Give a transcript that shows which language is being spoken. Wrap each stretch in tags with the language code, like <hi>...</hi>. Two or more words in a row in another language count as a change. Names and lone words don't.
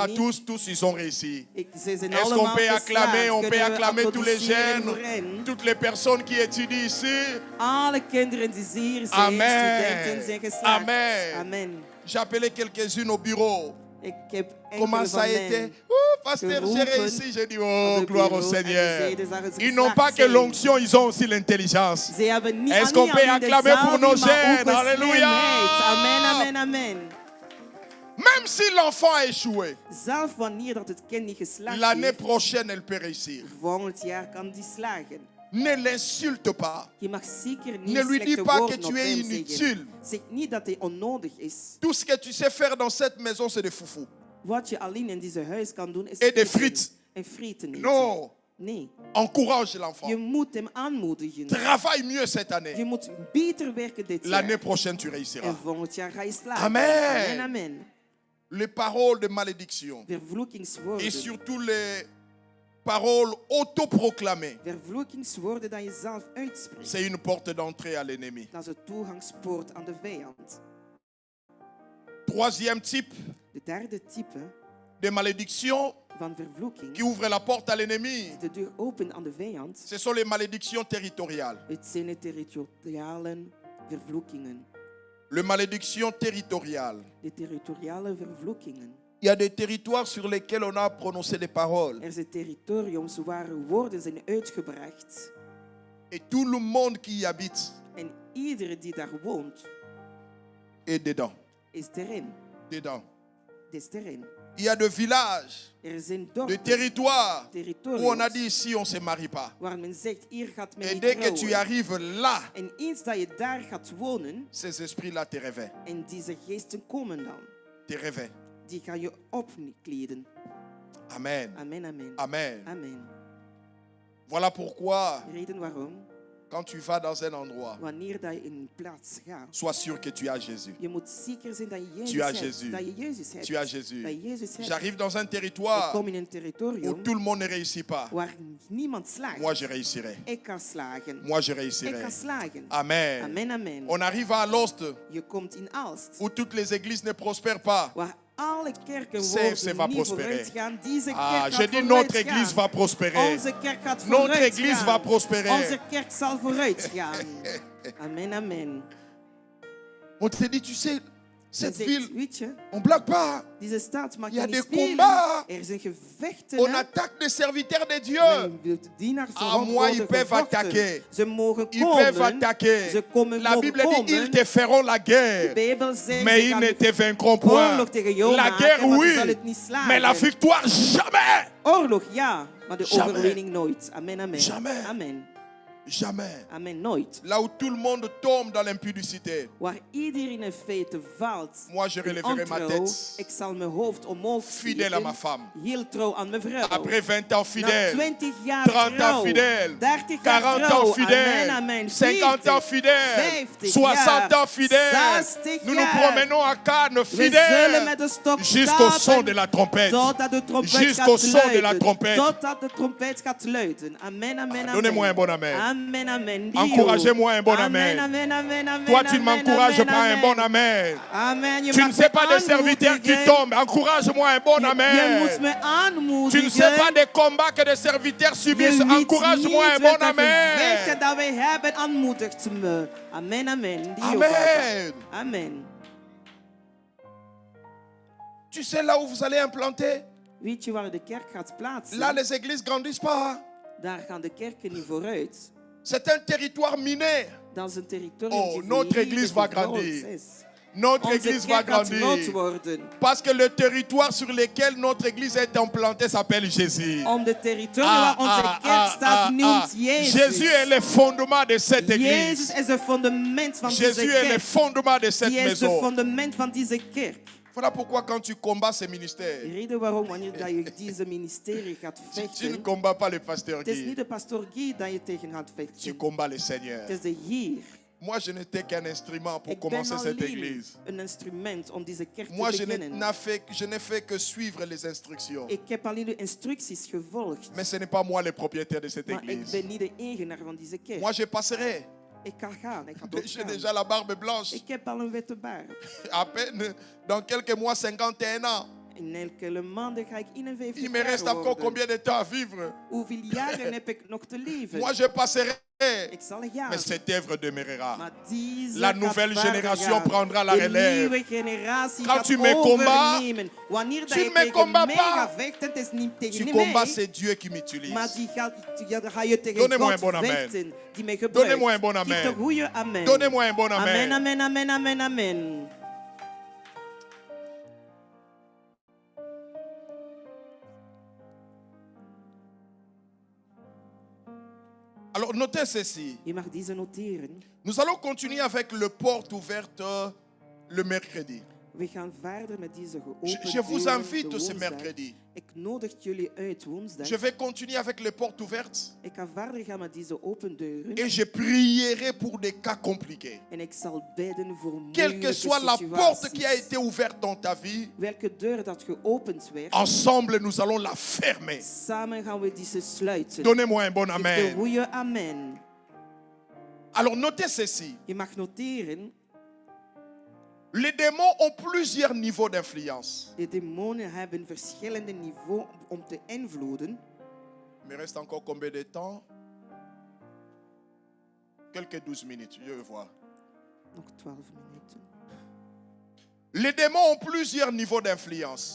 <nl>techniek.</nl> <fr>tous ils ont réussi.</fr> <nl>Ze zijn</nl> <fr>Est-ce qu'on</fr> <nl>allemaal</nl> <fr>peut acclamer,</fr> <nl>geslaagd.</nl> <fr>on peut</fr> <nl>Kunnen we</nl> <fr>acclamer tous les</fr> <nl>applaudisseren voor hen?</nl> <fr>jeunes, toutes les personnes qui étudient ici.</fr> <nl>Alle kinderen die hier zijn, Amen. studenten zijn geslaagd. Amen. Amen.</nl> <fr>J'ai appelé quelques-unes au bureau.</fr> <nl>Ik heb</nl> <fr>Comment</fr> <nl>enkele</nl> <fr>ça a</fr> <nl>van</nl> <fr>été?</fr> <nl>hen</nl> <fr>Pasteur, j'ai</fr> <nl>geroepen</nl> <fr>réussi. J'ai dit,</fr> <nl>op oh, de</nl> <fr>gloire au</fr> <nl>bureau en</nl> <fr>Seigneur.</fr> <nl>zeiden ze dat ze</nl> <fr>Ils n'ont</fr> <nl>geslaagd</nl> <fr>pas que</fr> <nl>zijn.</nl> <fr>l'onction, ils ont aussi l'intelligence.</fr> <nl>Ze hebben niet</nl> <fr>Est-ce qu'on peut</fr> <nl>alleen de</nl> <fr>acclamer pour nos</fr> <nl>zalving, maar ook</nl> <fr>jeunes?</fr> <nl>de</nl> <fr>Alléluia.</fr> <nl>slimheid. Amen, amen, amen.</nl> <fr>Même si l'enfant a échoué,</fr> <nl>Zelf wanneer dat het kind niet geslaagd</nl> <fr>l'année</fr> <nl>heeft,</nl> <fr>prochaine, elle peut réussir.</fr> <nl>volgend jaar kan die slagen.</nl> <fr>Ne l'insulte pas.</fr> <nl>Je mag zeker niet</nl> <fr>Ne lui dis</fr> <nl>slechte</nl> <fr>pas que</fr> <nl>woorden</nl> <fr>tu</fr> <nl>op</nl> <fr>es</fr> <nl>hem</nl> <fr>inutile.</fr> <nl>zeggen. Zeg niet dat hij onnodig is.</nl> <fr>Tout ce que tu sais faire dans cette maison, c'est des foufous.</fr> <nl>Wat je alleen in deze huis kan doen is</nl> <fr>Et des</fr> <nl>eten</nl> <fr>frites.</fr> <nl>en frieten eten.</nl> <fr>Non.</fr> <nl>Nee,</nl> <fr>Encourage l'enfant.</fr> <nl>je moet hem aanmoedigen.</nl> <fr>Travaille mieux cette</fr> <nl>Je</nl> <fr>année.</fr> <nl>moet beter werken dit</nl> <fr>L'année</fr> <nl>jaar.</nl> <fr>prochaine, tu réussiras.</fr> <nl>En volgend jaar ga je slagen. Amen. Amen, amen.</nl> <fr>Les paroles de malédiction</fr> <nl>Vervloekingswoorden.</nl> <fr>et surtout les paroles autoproclamées,</fr> <nl>Vervloekingswoorden dat je zelf uitspreekt.</nl> <fr>c'est une porte d'entrée à l'ennemi.</fr> <nl>Dat is de toegangspoort aan de vijand.</nl> <fr>Troisième type</fr> <nl>De derde type</nl> <fr>de malédiction</fr> <nl>van vervloeking</nl> <fr>qui ouvre la porte à l'ennemi,</fr> <nl>die de deur opent aan de vijand.</nl> <fr>ce sont les malédictions territoriales.</fr> <nl>Het zijn de territoriale vervloekingen.</nl> <fr>Les malédictions territoriales.</fr> <nl>De territoriale vervloekingen.</nl> <fr>Il y a des territoires sur lesquels on a prononcé des paroles.</fr> <nl>Er zijn territoriums waar woorden zijn uitgebracht.</nl> <fr>Et tout le monde qui y habite</fr> <nl>En iedereen die daar woont,</nl> <fr>est dedans.</fr> <nl>is erin.</nl> <fr>Dedans.</fr> <nl>Is erin.</nl> <fr>Il y a des villages,</fr> <nl>Er zijn</nl> <fr>des</fr> <nl>dorpen,</nl> <fr>territoires où</fr> <nl>territoriums,</nl> <fr>on a dit ici on ne se marie pas.</fr> <nl>waar men zegt, hier gaat men</nl> <fr>Et</fr> <nl>niet</nl> <fr>dès que tu</fr> <nl>trouwen.</nl> <fr>arrives là,</fr> <nl>En eens dat je daar gaat wonen,</nl> <fr>ces esprits-là te réveillent.</fr> <nl>en deze geesten komen dan,</nl> <fr>Te réveillent.</fr> <nl>die gaan je opkleden. Amen. Amen, amen. Amen. Amen.</nl> <fr>Voilà pourquoi,</fr> <nl>Reden waarom,</nl> <fr>quand tu vas dans un endroit,</fr> <nl>wanneer dat je in een plaats gaat,</nl> <fr>sois sûr que tu as Jésus.</fr> <nl>je moet zeker zijn dat je</nl> <fr>Tu</fr> <nl>Jezus</nl> <fr>as</fr> <nl>hebt.</nl> <fr>Jésus.</fr> <nl>Dat je Jezus hebt.</nl> <fr>Tu as Jésus.</fr> <nl>Dat je Jezus hebt.</nl> <fr>J'arrive dans un</fr> <nl>Ik</nl> <fr>territoire</fr> <nl>kom in een</nl> <fr>où</fr> <nl>territorium</nl> <fr>tout le monde ne réussit pas.</fr> <nl>waar niemand slaagt.</nl> <fr>Moi, je réussirai.</fr> <nl>Ik kan slagen.</nl> <fr>Moi, je</fr> <nl>Ik</nl> <fr>réussirai.</fr> <nl>kan slagen. Amen. Amen, amen.</nl> <fr>On arrive à Alost,</fr> <nl>Je komt in Aalst,</nl> <fr>où toutes les églises ne prospèrent pas.</fr> <nl>waar alle kerken</nl> <fr>CFC va</fr> <nl>niet</nl> <fr>prospérer.</fr> <nl>vooruit gaan. Deze kerk Ah, gaat</nl> <fr>je dis</fr> <nl>vooruit</nl> <fr>notre</fr> <nl>gaan.</nl> <fr>église va prospérer.</fr> <nl>Onze kerk gaat</nl> <fr>Notre</fr> <nl>vooruit</nl> <fr>église</fr> <nl>gaan.</nl> <fr>va prospérer.</fr> <nl>Onze kerk zal vooruit gaan. Amen, amen.</nl> <fr>On te dit, tu sais,</fr> <nl>Je</nl> <fr>cette</fr> <nl>zegt,</nl> <fr>ville,</fr> <nl>weet je,</nl> <fr>on blague pas.</fr> <nl>deze stad mag</nl> <fr>Il y a</fr> <nl>je niet</nl> <fr>des</fr> <nl>spelen.</nl> <fr>combats.</fr> <nl>Er zijn gevechten.</nl> <fr>On hè. attaque des serviteurs de Dieu.</fr> <nl>De dienaars Ah, rond</nl> <fr>moi,</fr> <nl>worden</nl> <fr>ils peuvent</fr> <nl>gevochten.</nl> <fr>attaquer.</fr> <nl>Ze mogen</nl> <fr>Ils peuvent</fr> <nl>komen.</nl> <fr>attaquer.</fr> <nl>Ze komen</nl> <fr>La Bible</fr> <nl>komen.</nl> <fr>dit, ils te feront la</fr> <nl>De</nl> <fr>guerre.</fr> <nl>Bijbel zegt,</nl> <fr>Mais</fr> <nl>ze</nl> <fr>ils</fr> <nl>gaan</nl> <fr>ne te vaincront point.</fr> <nl>oorlog tegen jou</nl> <fr>La</fr> <nl>maken,</nl> <fr>guerre,</fr> <nl>maar</nl> <fr>oui.</fr> <nl>ze zal het niet slagen.</nl> <fr>Mais la victoire, jamais.</fr> <nl>Oorlog, ja, maar de</nl> <fr>Jamais.</fr> <nl>overwinning nooit. Amen, amen.</nl> <fr>Jamais. Amen. Jamais.</fr> <nl>Amen, nooit.</nl> <fr>Là où tout le monde tombe dans l'impudicité,</fr> <nl>Waar iedereen in feite valt.</nl> <fr>moi je</fr> <nl>in</nl> <fr>relèverai ma</fr> <nl>ontrouw,</nl> <fr>tête.</fr> <nl>ik zal mijn hoofd omhoog</nl> <fr>Fidèle à ma femme.</fr> <nl>Heel trouw aan mijn vrouw.</nl> <fr>Après 20 ans</fr> <nl>Na</nl> <fr>fidèle,</fr> <nl>20 jaar</nl> <fr>30</fr> <nl>trouw,</nl> <fr>ans fidèle,</fr> <nl>30 jaar</nl> <fr>40</fr> <nl>trouw.</nl> <fr>ans fidèle,</fr> <nl>Amen, amen.</nl> <fr>50 ans</fr> <nl>40,</nl> <fr>fidèle,</fr> <nl>50</nl> <fr>60 ans fidèle.</fr> <nl>60</nl> <fr>Nous nous</fr> <nl>jaar.</nl> <fr>promenons à Cannes</fr> <nl>We zullen</nl> <fr>fidèles</fr> <nl>met de stok</nl> <fr>jusqu'au son</fr> <nl>stappen</nl> <fr>de la trompette.</fr> <nl>totdat de trompet</nl> <fr>Jusqu'au</fr> <nl>gaat</nl> <fr>son de la</fr> <nl>luiden.</nl> <fr>trompette.</fr> <nl>Totdat de trompet gaat luiden. Amen, amen, amen.</nl> <fr>Donnez-moi un bon amen. Amen, amen. Dio. Encouragez-moi un bon amen. Amen, amen, amen, Toi, tu ne amen, m'encourages amen, pas un amen. bon amen.</fr> <nl>Amen. Je</nl> <fr>Tu</fr> <nl>mag</nl> <fr>ne sais</fr> <nl>me</nl> <fr>pas des serviteurs qui</fr> <nl>aanmoedigen.</nl> <fr>tombent. Encourage-moi un bon</fr> <nl>Je moet</nl> <fr>amen.</fr> <nl>me</nl> <fr>Tu</fr> <nl>aanmoedigen.</nl> <fr>ne sais pas des combats que des serviteurs</fr> <nl>Je</nl> <fr>subissent.</fr> <nl>weet</nl> <fr>Encourage-moi un</fr> <nl>niet</nl> <fr>bon</fr> <nl>welke gevechten</nl> <fr>amen.</fr> <nl>dat wij hebben, aanmoedigt me. Amen, amen. Dio, Amen. Papa. Amen.</nl> <fr>Tu sais là où vous allez implanter?</fr> <nl>Weet je waar de kerk gaat plaatsen?</nl> <fr>Là, les églises grandissent pas.</fr> <nl>Daar gaan de kerken niet vooruit.</nl> <fr>C'est un territoire miné.</fr> <nl>Dat is een territorium Oh, die</nl> <fr>notre</fr> <nl>volledig</nl> <fr>église va</fr> <nl>vergroot</nl> <fr>grandir.</fr> <nl>is.</nl> <fr>Notre</fr> <nl>Onze</nl> <fr>église va</fr> <nl>kerk gaat groot</nl> <fr>grandir.</fr> <nl>worden.</nl> <fr>Parce que le territoire sur lequel notre église est implantée s'appelle Jésus.</fr> <nl>Om de territorium waar onze kerk staat noemt Jezus.</nl> <fr>Jésus est le fondement de cette</fr> <nl>Jezus</nl> <fr>église.</fr> <nl>is het fundament van deze</nl> <fr>Jésus est le</fr> <nl>kerk.</nl> <fr>fondement de cette</fr> <nl>Hij is het</nl> <fr>maison.</fr> <nl>fundament van deze kerk.</nl> <fr>Voilà pourquoi quand tu combats ces</fr> <nl>De</nl> <fr>ministères,</fr> <nl>reden waarom wanneer dat je deze ministerie gaat</nl> <fr>tu ne</fr> <nl>vechten,</nl> <fr>combats pas le pasteur</fr> <nl>het is niet</nl> <fr>Guy,</fr> <nl>de pastoor Guy dat je tegen gaat</nl> <fr>tu</fr> <nl>vechten.</nl> <fr>combats le Seigneur.</fr> <nl>Het is de Heer.</nl> <fr>Moi, je n'étais qu'un instrument pour</fr> <nl>Ik ben</nl> <fr>commencer cette</fr> <nl>alleen</nl> <fr>église.</fr> <nl>een instrument om deze kerk</nl> <fr>Moi,</fr> <nl>te beginnen.</nl> <fr>je n'ai fait que suivre les instructions.</fr> <nl>Ik heb alleen de instructies gevolgd.</nl> <fr>Mais ce n'est pas moi le propriétaire de cette</fr> <nl>Maar ik</nl> <fr>église.</fr> <nl>ben niet de eigenaar van deze kerk.</nl> <fr>Moi, je passerai.</fr> <nl>Ik kan gaan, ik ga</nl> <fr>J'ai</fr> <nl>doorgaan.</nl> <fr>déjà la barbe blanche.</fr> <nl>Ik heb al een witte baard.</nl> <fr>À peine, dans quelques mois, 51 ans.</fr> <nl>In enkele maanden ga ik 51</nl> <fr>Il me reste</fr> <nl>jaar</nl> <fr>encore</fr> <nl>worden.</nl> <fr>combien de temps à vivre?</fr> <nl>Hoeveel jaren heb ik nog te leven?</nl> <fr>Moi, je passerai.</fr> <nl>Ik zal gaan.</nl> <fr>Mais cette œuvre demeurera.</fr> <nl>Maar deze</nl> <fr>La</fr> <nl>gaat</nl> <fr>nouvelle</fr> <nl>verder</nl> <fr>génération</fr> <nl>gaan.</nl> <fr>prendra la</fr> <nl>De</nl> <fr>relève.</fr> <nl>nieuwe generatie</nl> <fr>Quand</fr> <nl>gaat</nl> <fr>tu me combats,</fr> <nl>overnemen. Wanneer dat</nl> <fr>tu</fr> <nl>je</nl> <fr>ne me</fr> <nl>tegen</nl> <fr>combats</fr> <nl>mij</nl> <fr>pas.</fr> <nl>gaat vechten, het is niet tegen</nl> <fr>Tu</fr> <nl>mij.</nl> <fr>combats, c'est Dieu qui m'utilise.</fr> <nl>Maar dan ga je tegen</nl> <fr>Donnez-moi</fr> <nl>God</nl> <fr>un bon amen.</fr> <nl>vechten, die mij gebruikt.</nl> <fr>Donnez-moi un bon amen.</fr> <nl>Geef de goede amen.</nl> <fr>Donnez-moi un bon amen. Amen, amen, amen, amen, amen. Alors, notez ceci.</fr> <nl>Je mag deze noteren.</nl> <fr>Nous allons continuer avec le porte ouverte le mercredi.</fr> <nl>We gaan verder met deze geopende</nl> <fr>Je vous</fr> <nl>deur</nl> <fr>invite</fr> <nl>de</nl> <fr>ce</fr> <nl>woensdag.</nl> <fr>mercredi.</fr> <nl>Ik nodig jullie uit woensdag.</nl> <fr>Je vais continuer avec les portes ouvertes</fr> <nl>Ik ga verder gaan met deze open deuren.</nl> <fr>et je prierai pour des cas compliqués.</fr> <nl>En ik zal bidden voor</nl> <fr>Quelle</fr> <nl>moeilijke</nl> <fr>que soit la</fr> <nl>situaties.</nl> <fr>porte qui a été ouverte dans ta vie,</fr> <nl>Welke deur dat geopend werd,</nl> <fr>ensemble nous allons la fermer.</fr> <nl>samen gaan we deze sluiten.</nl> <fr>Donnez-moi un bon</fr> <nl>Geef de amen. goede amen.</nl> <fr>Alors notez ceci.</fr> <nl>Je mag noteren,</nl> <fr>Les démons ont plusieurs niveaux d'influence.</fr> <nl>de demonen hebben verschillende niveaus om te invloeden.</nl> <fr>Il me reste encore combien de temps? Quelques 12 minutes, je vais voir.</fr> <nl>Nog 12 minuten.</nl> <fr>Les démons ont plusieurs niveaux d'influence.</fr>